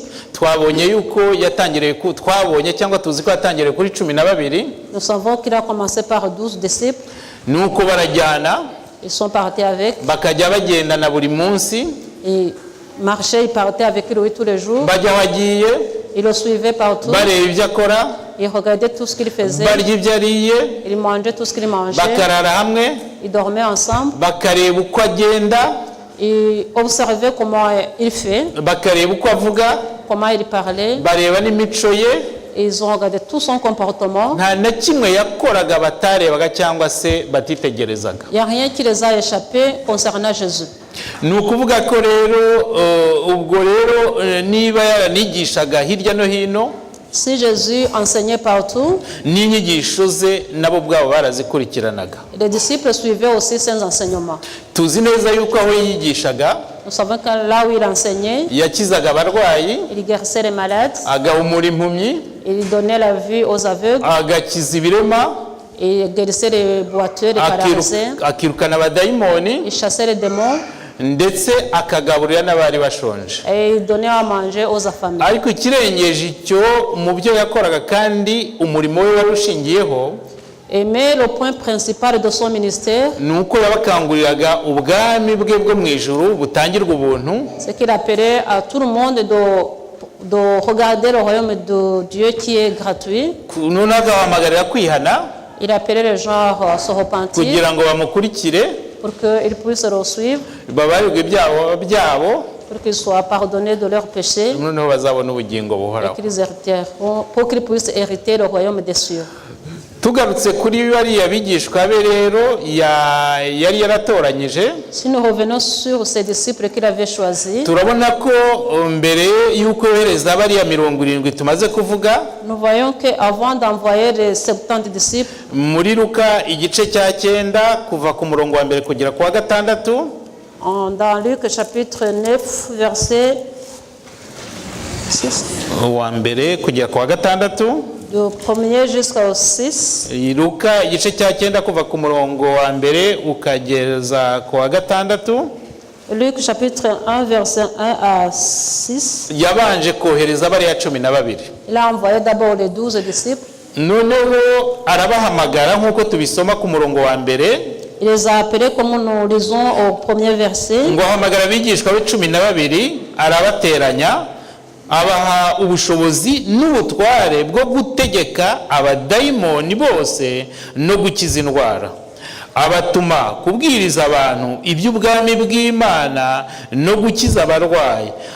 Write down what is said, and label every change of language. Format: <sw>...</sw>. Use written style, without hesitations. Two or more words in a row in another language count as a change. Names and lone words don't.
<rw>twabonye yuko twabonye cyangwa tuzi ko yatangiriye kuri 12.</rw> <fr>nous savons qu'il a commencé par 12 disciples.</fr> <rw>Nuko barajyana,</rw> <fr>Ils sont partis avec.</fr> <rw>bakajya bagendana buri munsi,</rw> <fr>Ils marchaient, ils partaient avec lui tous les jours.</fr> <rw>bajya wagiye,</rw> <fr>Ils le suivaient partout.</fr> <rw>bareba ibyo akora,</rw> <fr>Ils regardaient tout ce qu'il faisait.</fr> <rw>barya ibyo ariye,</rw> <fr>Ils mangeaient tout ce qu'il mangeait.</fr> <rw>bakarara hamwe,</rw> <fr>Ils dormaient ensemble.</fr> <rw>bakareba uko agenda,</rw> <fr>Ils observaient comment il fait,</fr> <rw>bakareba uko avuga,</rw> <fr>comment il parlait.</fr> <rw>bareba n'imico ye.</rw> <fr>Ils ont regardé tout son comportement.</fr> <rw>Nta na kimwe yakoraga batarebaga cyangwa se batitegerezaga.</rw> <fr>Il n'y a rien qui les a échappés concernant Jésus.</fr> <rw>Ni ukuvuga ko rero ubwo rero niba yaranigishaga hirya no hino,</rw> <fr>Si Jésus enseignait partout,</fr> <rw>n'inyigisho ze nabo ubwabo barazikurikiranaga.</rw> <fr>les disciples suivaient aussi ses enseignements.</fr> <rw>Tuzi neza yuko aho yigishaga</rw> <fr>Nous savons que là où il enseignait,</fr> <rw>yakizaga abarwayi,</rw> <fr>il guérissait les malades,</fr> <rw>agahumura impumyi,</rw> <fr>il donnait la vue aux aveugles,</fr> <rw>agakiza ibirema,</rw> <fr>il guérissait les boiteux, les paralysés,</fr> <rw>akirukana abadayimoni,</rw> <fr>il chassait les démons</fr> <rw>ndetse akagaburira n'abari bashonje.</rw> <fr>et il donnait à manger aux affamés.</fr> <rw>Ariko ikirengeje icyo mu byo yakoraga kandi umurimo we wari ushingiyeho,</rw> <fr>Mais le point principal de son ministère,</fr> <rw>ni uko yabakanguriraga ubwami bwe bwo mu ijuru butangirwa ubuntu,</rw> <fr>c'est qu'il appelait à tout le monde de regarder le royaume de Dieu qui est gratuit.</fr> <rw>none agahamagarira kwihana</rw> <fr>Il appelait les gens à se repentir</fr> <rw>kugira ngo bamukurikire,</rw> <fr>pour qu'ils puissent le suivre,</fr> <rw>babarirwe ibyaha byabo,</rw> <fr>pour qu'ils soient pardonnés de leurs péchés</fr> <rw>noneho bazabona ubugingo et buhoraho.</rw> <fr>pour qu'ils puissent hériter le royaume des cieux.</fr> <rw>Tugarutse kuri bariya bigishwa be rero yari yaratoranyije,</rw> <fr>Si nous revenons sur ces disciples qu'il avait choisis,</fr> <rw>turabona ko mbere y'uko yohereza bariya 70 tumaze kuvuga,</rw> <fr>nous voyons qu'avant d'envoyer les 70 disciples,</fr> <rw>muri Luka igice cya 9 kuva ku murongo wa mbere kugera ku wa 6,</rw> <fr>dans Luc chapitre 9, verset 6,</fr> <rw>wa mbere kugera ku wa 6,</rw> <fr>du 1er jusqu'au 6,</fr> <rw>Luka igice cya 9 kuva ku murongo wa mbere ukageza ku wa 6,</rw> <fr>Luc chapitre 1, verset 1 à 6,</fr> <rw>yabanje kohereza bariya 12.</rw> <fr>il a envoyé d'abord les 12 disciples.</fr> <rw>Noneho arabahamagara nk'uko tubisoma ku murongo wa mbere,</rw> <fr>Il les a appelés comme nous lisons au premier verset.</fr> <rw>ngo ahamagara abigishwa be 12, arabateranya, abaha ubushobozi n'ubutware bwo gutegeka abadayimoni bose no gukiza indwara. Abatuma kubwiriza abantu iby'ubwami bw'Imana no gukiza abarwayi.</rw>